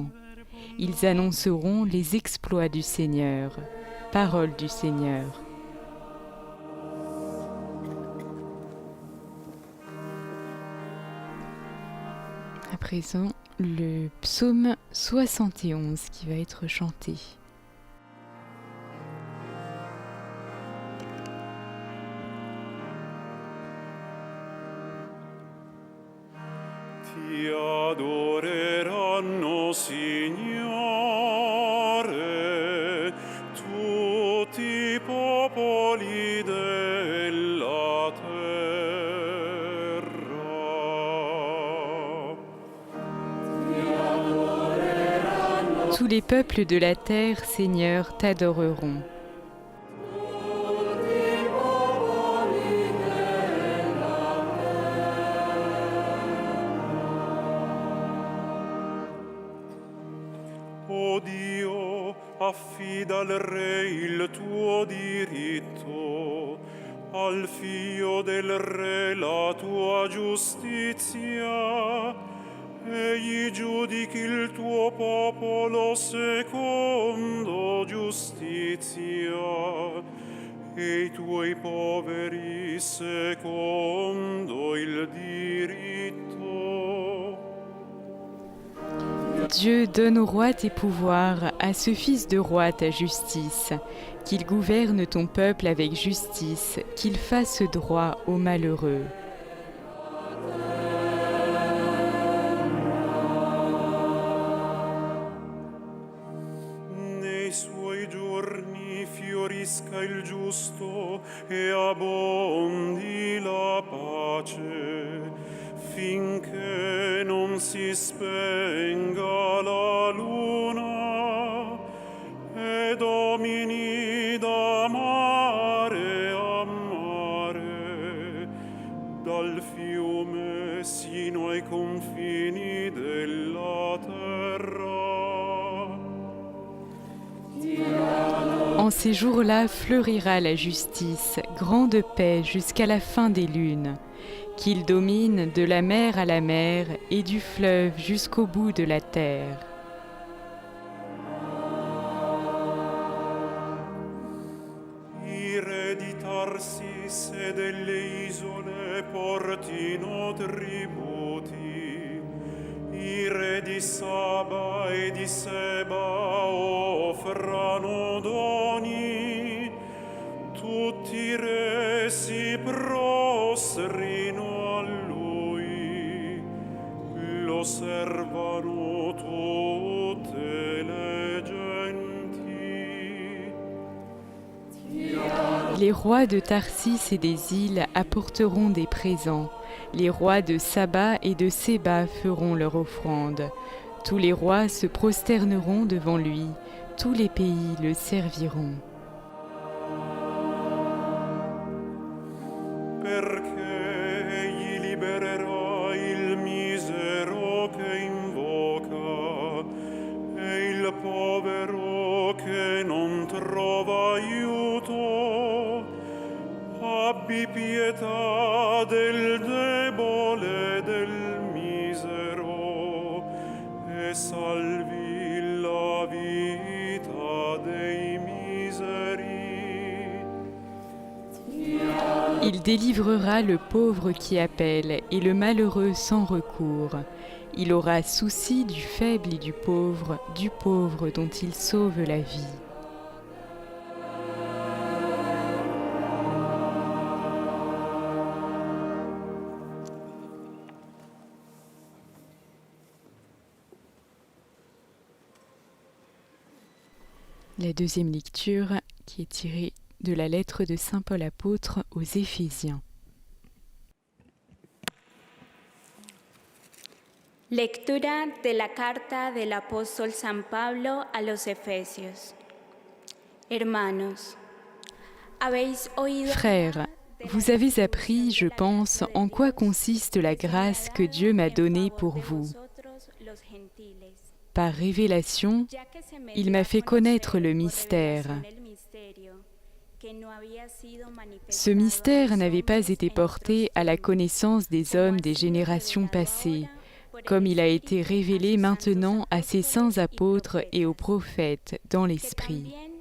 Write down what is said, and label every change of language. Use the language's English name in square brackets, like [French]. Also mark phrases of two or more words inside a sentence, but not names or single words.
[French] Ils annonceront les exploits du Seigneur. Parole du Seigneur. À présent, le psaume 71 qui va être chanté. [Italian] Ti adoreranno, Signore, tutti i popoli della terra. [French] Tous les peuples de la terre, Seigneur, t'adoreront. [Italian] O Dio, affida al Re il tuo diritto, al figlio del Re la tua giustizia. Egli giudichi il tuo popolo secondo giustizia e i tuoi poveri secondo il diritto. [French] Dieu, donne au roi tes pouvoirs, à ce fils de roi ta justice, qu'il gouverne ton peuple avec justice, qu'il fasse droit aux malheureux. [Italian] Nei suoi giorni fiorisca il giusto e abbondi la pace, finché non si spenga la luna e domini da mare a mare, dal fiume sino ai confini della terra. [French] En ces jours-là fleurira la justice, grande paix jusqu'à la fin des lunes, qu'il domine de la mer à la mer et du fleuve jusqu'au bout de la terre. [Italian] I re di Tarsis e delle isole portino tributi, di Saba e di Seba offrano doni, tutti i re si prostrino a lui, lo servano tutte le genti. [French] Les rois de Tarsis et des îles apporteront des présents. Les rois de Saba et de Séba feront leur offrande. Tous les rois se prosterneront devant lui. Tous les pays le serviront. [Italian] Perché egli libererà il misero che invoca e il povero che non trova aiuto. Abbi pietà del debole e del misero e salvi la vita dei miseri. [French] Il délivrera le pauvre qui appelle et le malheureux sans recours. Il aura souci du faible et du pauvre dont il sauve la vie. La deuxième lecture qui est tirée de la lettre de Saint Paul apôtre aux Éphésiens. [Spanish] Lectura de la carta del apóstol San Pablo a los Efesios. Hermanos, habéis oído. [French] Frères, vous avez appris, je pense, en quoi consiste la grâce que Dieu m'a donnée pour vous. Par révélation, il m'a fait connaître le mystère. Ce mystère n'avait pas été porté à la connaissance des hommes des générations passées, comme il a été révélé maintenant à ses saints apôtres et aux prophètes dans l'Esprit.